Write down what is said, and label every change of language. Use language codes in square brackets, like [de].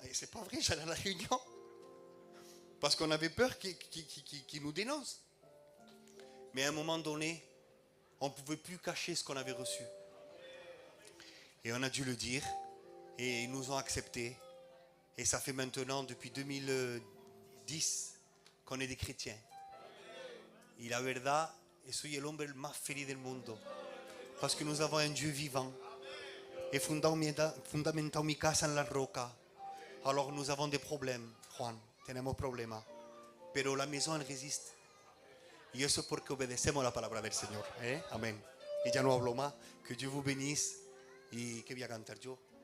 [fr] Et c'est pas vrai, j'allais à la réunion. Parce qu'on avait peur qu'ils nous dénoncent. Mais à un moment donné, on ne pouvait plus cacher ce qu'on avait reçu. Et on a dû le dire. Et ils nous ont acceptés. Et ça fait maintenant, depuis 2010, qu'on est des chrétiens. [es] Y la verdad, soy el hombre más feliz del mundo. [fr] Parce que nous avons un Dieu vivant. Et [es] fundamentado mi casa en la roca. [fr] Alors nous avons des problèmes, Juan. [es] Tenemos problemas. Pero [fr] la maison, elle résiste. [es] Y eso es porque obedecemos la palabra del Señor. Amén. Y ya no hablo más. [fr] Que Dieu vous bénisse. [es] ¿Y qué voy a cantar yo?